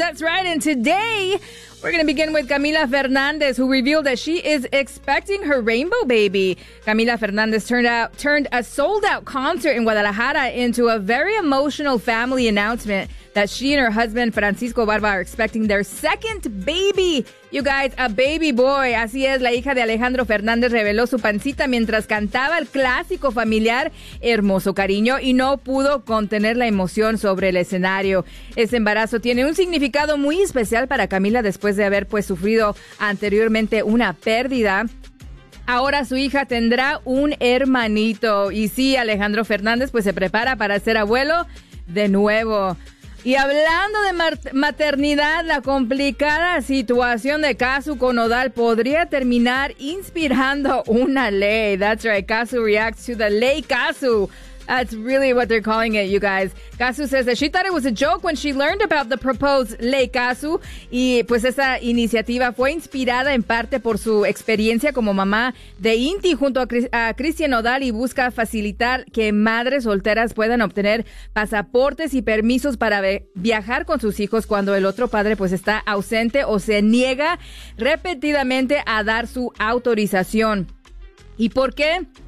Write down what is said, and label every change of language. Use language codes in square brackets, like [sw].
[en] That's right, and today we're going to begin with Camila Fernandez, who revealed that she is expecting her rainbow baby. Camila Fernandez turned a sold-out concert in Guadalajara into a very emotional family announcement that she and her husband, Francisco Barba, are expecting their second baby. You guys, a baby boy. [es] Así es, la hija de Alejandro Fernández reveló su pancita mientras cantaba el clásico familiar Hermoso Cariño y no pudo contener la emoción sobre el escenario. Ese embarazo tiene un significado muy especial para Camila después de haber pues sufrido anteriormente una pérdida. Ahora su hija tendrá un hermanito. Y sí, Alejandro Fernández pues se prepara para ser abuelo de nuevo. Y hablando de maternidad, la complicada situación de Casu con Nodal podría terminar inspirando una ley. [en] That's right, Casu reacts to the ley Casu. That's really what they're calling it, you guys. Casu says that she thought it was a joke when she learned about the proposed ley Casu. [es] Y pues esa iniciativa fue inspirada en parte por su experiencia como mamá de Inti junto a Cristian Nodal y busca facilitar que madres solteras puedan obtener pasaportes y permisos para viajar con sus hijos cuando el otro padre pues está ausente o se niega repetidamente a dar su autorización. ¿Y por qué?